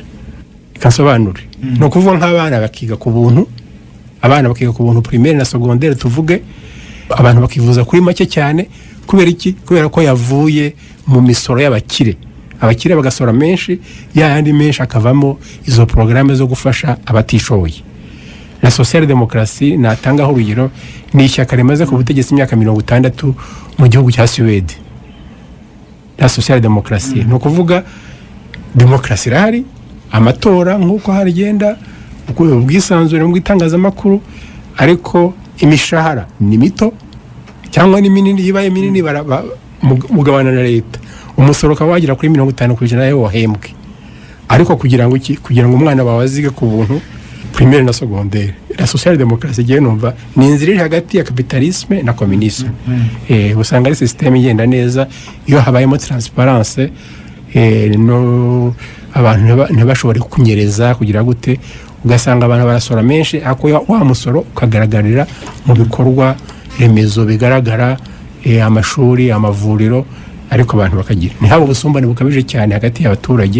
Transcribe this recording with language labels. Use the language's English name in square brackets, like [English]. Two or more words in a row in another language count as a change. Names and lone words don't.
[Kinyarwanda] Ikasobanura ni ukuvuga nk'abana bakiga ku buntu, primaire na secondaire tuvuge, abantu bakivuza kuri make cyane. Kubera iki? Kubera ko yavuye mu misoro y'abakire. Abakire bagasora menshi, yandi menshi akavamo izo programme zo gufasha abatishoboye. [French] La social démocratie [Kinyarwanda] natangaho urugero ni ishyaka rimaze ku butegetsi imyaka 60 mu gihugu cya Suède. [French] La social démocratie [Kinyarwanda] no kuvuga demokarasi irahari, amatora nk'uko harigenda, ubwisanzure mu itangazamakuru, ariko imishahara ni mito cyangwa ni minini. Ibaye minini mugabana na leta, umusoro kawagira kuri 50% yayo wahembwe. Ariko kugira ngo umwana wawe azige ku buntu primaire na secondaire. [French] La social démocratie [Kinyarwanda] giye numva ni inzira iri hagati ya capitalisme na communisme. Usanga ari system igenda neza iyo habayemo transparence, no abantu ntibashobore kunyereza kugira gute. Ugasanga abantu barasora menshi, ako wa musoro ukagaragarira mu bikorwa remezo bigaragara, amashuri, amavuriro, ariko abantu bakagira ntihabo ubusumbane bukabije cyane hagati y'abaturage.